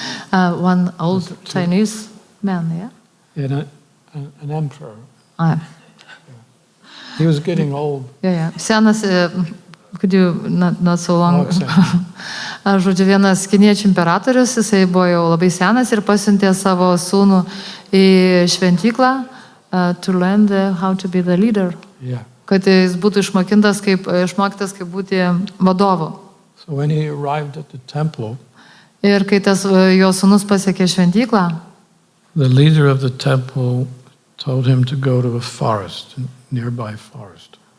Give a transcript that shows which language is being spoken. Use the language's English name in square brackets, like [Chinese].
[English] One old Chinese man, yeah? And an emperor. He was getting old. Yeah. Senas, could you not so long? [Lithuanian] Žodžiu, vienas kiniečių imperatorius, jisai buvo jau labai senas ir pasiuntė savo sūnų į šventyklą [English] to learn how to be the leader. Yeah. [Lithuanian] Kad jis būtų išmokytas kaip būti vadovu. [English] So when he arrived at the temple, [Lithuanian] Ir kai tas jo sūnus pasiekė šventyklą, [English] the leader of the temple told him to go to a forest, a nearby forest.